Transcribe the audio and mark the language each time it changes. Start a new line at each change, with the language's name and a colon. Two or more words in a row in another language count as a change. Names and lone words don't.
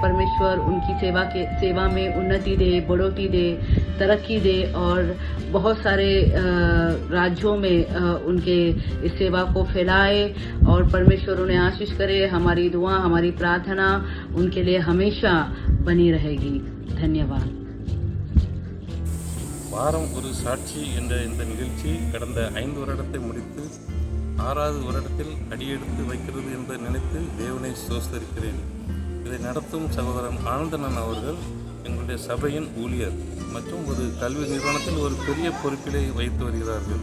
Hindi: परमेश्वर उनकी सेवा में उन्नति दे, बढ़ोतरी दे, तरक्की दे और बहुत सारे राज्यों में उनके इस सेवा को फैलाए और परमेश्वर उन्हें आशीष करे। हमारी दुआ, हमारी प्रार्थना उनके लिए हमेशा बनी रहेगी। धन्यवाद।
Tamil: வாரம் ஒரு சாட்சி என்ற இந்த நிகழ்ச்சி கடந்த 5 வருடத்தை முடித்து 6வது வருடத்தில் அடியெடுத்து வைக்கிறது என்று நினைத்து தேவனை ஸ்தோத்திரிக்கிறேன். இதை நடத்தும் சகோதரன் ஆனந்தனன் அவர்கள் எங்களுடைய சபையின் ஊழியர் மற்றும் ஒரு கல்வி நிறுவனத்தில் ஒரு பெரிய பொறுப்பிலை வைத்து வருகிறார்கள்.